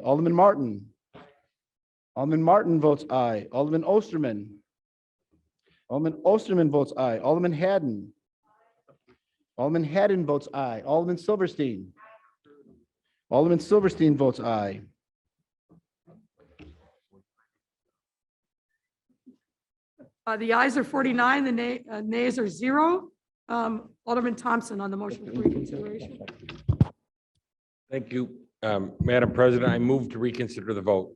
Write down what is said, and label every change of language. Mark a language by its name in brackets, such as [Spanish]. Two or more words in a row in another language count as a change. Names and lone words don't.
[English] Alderman Martin. Alderman Martin votes aye. Alderman Osterman. Alderman Osterman votes aye. Alderman Haddon. Alderman Haddon votes aye. Alderman Silverstein. Alderman Silverstein votes aye. The ayes are 49, the nays are 0. Alderman Thompson on the motion for reconsideration. Thank you, Madam President. I move to reconsider the vote.